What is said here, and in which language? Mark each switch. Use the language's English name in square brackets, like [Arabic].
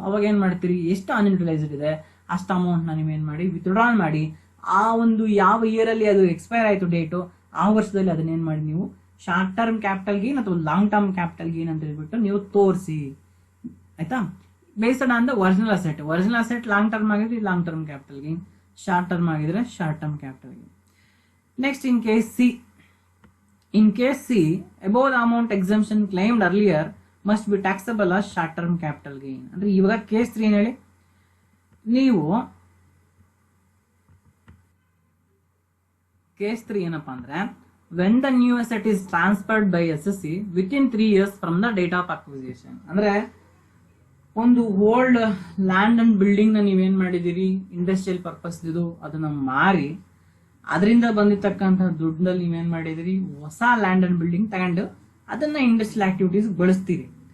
[Kannada] ಅವಾಗ ಏನ್ ಮಾಡ್ತೀರಿ, ಎಷ್ಟು ಅನ್ಯುಟಿಲೈಸ್ಡ್ ಇದೆ ಅಷ್ಟು ಅಮೌಂಟ್ ನ ನೀವೇನ್ ಮಾಡಿ ವಿತ್ಡ್ರಾಲ್ ಮಾಡಿ ಆ ಒಂದು ಯಾವ ಇಯರ್ ಅಲ್ಲಿ ಅದು ಎಕ್ಸ್ಪೈರ್ ಆಯ್ತು ಡೇಟು ಆ ವರ್ಷದಲ್ಲಿ ಅದನ್ನೇನ್ ಮಾಡಿ ನೀವು ಶಾರ್ಟ್ ಟರ್ಮ್ ಕ್ಯಾಪಿಟಲ್ ಗೇನ್ ಅಥವಾ ಲಾಂಗ್ ಟರ್ಮ್ ಕ್ಯಾಪಿಟಲ್ ಗೇನ್ ಅಂತ ಹೇಳ್ಬಿಟ್ಟು ನೀವು ತೋರಿಸಿ. ಆಯ್ತಾ, [English] based on the original asset [Kannada] long term ಆಗಿದ್ರೆ long term capital gain, short term ಆಗಿದ್ರೆ short term capital gain. [English] Next, in case C above the amount exemption claimed earlier must be taxable as short term capital gain. [Kannada] ಅಂದ್ರೆ ಇವಾಗ case 3 ಏನ್ ಹೇಳಿ, ನೀವು case 3 ಏನಪ್ಪಾ ಅಂದ್ರೆ [English] when the new asset is transferred by SSC within 3 years from the date of acquisition. [Kannada] ಅಂದ್ರೆ ಒಂದು old land and building ನ ನೀವೇನ್ ಮಾಡಿದಿರಿ ಇಂಡಸ್ಟ್ರಿಯಲ್ ಪರ್ಪಸ್ ಇದು ಅದನ್ನ ಮಾರಿ ಅದರಿಂದ ಬಂದಿರ್ತಕ್ಕಂಥ ದುಡ್ಡಲ್ಲಿ ನೀವೇನ್ ಮಾಡಿದಿರಿ ಹೊಸ ಲ್ಯಾಂಡ್ ಅಂಡ್ ಬಿಲ್ಡಿಂಗ್ ತಗೊಂಡು ಅದನ್ನ ಇಂಡಸ್ಟ್ರಿಯಲ್ ಆಕ್ಟಿವಿಟೀಸ್ ಬಳಸ್ತೀರಿ.